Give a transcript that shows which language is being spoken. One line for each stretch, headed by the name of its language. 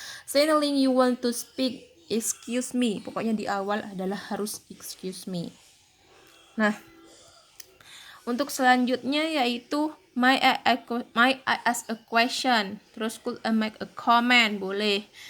English: Saying you want to speak, excuse me.
Indonesian: Pokoknya di awal adalah harus
English: excuse me.
Indonesian: Nah, untuk selanjutnya yaitu
English: may I ask a question.
Indonesian: Terus
English: could I make a comment,
Indonesian: boleh.